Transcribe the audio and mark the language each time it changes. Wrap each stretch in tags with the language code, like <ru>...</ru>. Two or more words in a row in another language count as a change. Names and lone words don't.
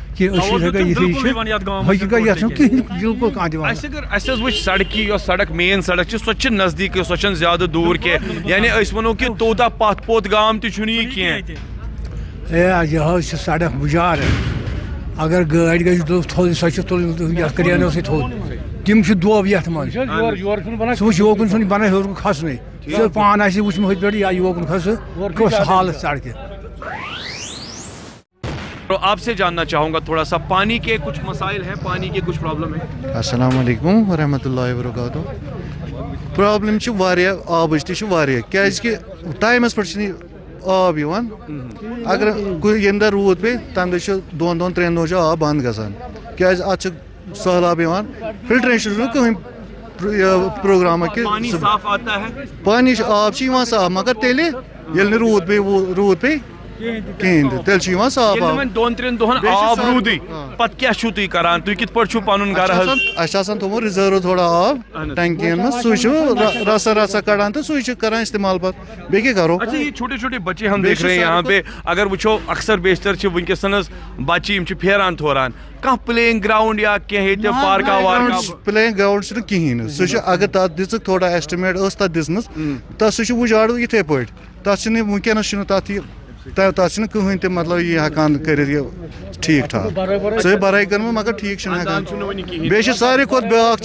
<ks>اَسہِ حظ وٕچھ سڑکہِ یۄس سڑک مین سڑک چھِ سۄ چھِ نزدیٖکٕے سۄ چھنہٕ زیادٕ دوٗر کینٛہہ یعنی أسۍ وَنو کہِ توٗتاہ پتھ پوٚت گام تہِ چھُنہٕ یہِ کینٛہہ یہِ حظ چھِ سڑک مُجارٕ اگر گٲڑۍ گژھِ تھوٚد سۄ چھِ تُلٕنۍ یتھ کریانو سۭتۍ تھوٚد تِم چھِ دوب یتھ منٛز سُہ وٕچھ یوکُن چھُنہٕ بنان ہیوٚر کُن کھسنُے سُہ پانہٕ آسہِ وٕچھمُت ہُتہِ پٮ۪ٹھ یا یوکُن کھسہٕ کۄس حالت سڑکہِ</ks> <ur>آپ سے جاننا چاہوں گا تھوڑا سا پانی کے کچھ مسائل ہیں پانی کے کچھ پرابلم ہیں</ur> <ar>السلام علیکم ورحمۃ اللہ وبرکاتہ</ar> <ks>پرابلم چھِ واریاہ آبٕچ تہِ چھِ واریاہ کیازکہِ ٹایمَس پٮ۪ٹھ چھِنہٕ آب یِوان اگر ییٚمہِ دۄہ روٗد پیٚیہِ تَمہِ دۄہ چھُ دۄن دۄہن ترٛٮ۪ن دۄہن چھُ آب بنٛد گژھان کیازِ اَتھ چھُ سہلاب یِوان فِلٹریشن چھُنہٕ کٕہٕنۍ پروگراما کہِ پانی چھُ آب چھُ یِوان صاف مگر تیٚلہِ ییٚلہِ نہٕ روٗد پیٚیہِ کِہیٖنۍ تہِ تیٚلہِ چھُ یِوان صاف آب دۄن ترٛٮ۪ن دۄہن آب روٗدٕے پتہٕ کیٛاہ چھُو تُہۍ کران تُہۍ کِتھ پٲٹھۍ چھُو پنُن گرٕ حظ اَسہِ چھُ آسان تھوٚمُت رِزٲرٕو تھوڑا آب ٹنکین منٛز سُے چھُ رسا کڑان تہٕ سُے چھُ کران استعمال پتہٕ بیٚیہِ کیٛاہ کرو</ks> <ur>اچھا یہ چھوٹے چھوٹے بچے ہم دیکھ رہے ہیں یہاں پہ</ur> <ks>اگر وٕچھو اکثر بیشتر چھِ وٕنکیٚس بچہِ یِم چھِ پھیران تھوران کانٛہہ پٕلینگ گراوُنڈ یا کینٛہہ ییٚتہِ پارکا وارکا پٕلینگ گراوُنڈ چھُنہٕ کِہیٖنۍ نہٕ سُہ چھُ اگر تتھ دِژٕکھ تھوڑا ایسٹِمیٹ ٲس تتھ دِژمٕژ تتھ سُہ چھُ وُجاڈو یِتھے پٲٹھۍ تتھ چھُنہٕ وٕنکیٚنس چھُنہٕ تتھ یہِ تتھ چھُنہٕ کٕہٕنۍ تہِ مطلب یہِ ہٮ۪کان کٔرِتھ یہِ ٹھیٖک ٹھاک سۄ چھِ بَرٲے کٔرمٕژ مگر ٹھیٖک چھِنہٕ ہٮ۪کان بیٚیہِ چھِ ساروی کھۄتہٕ بیٛاکھ</ks>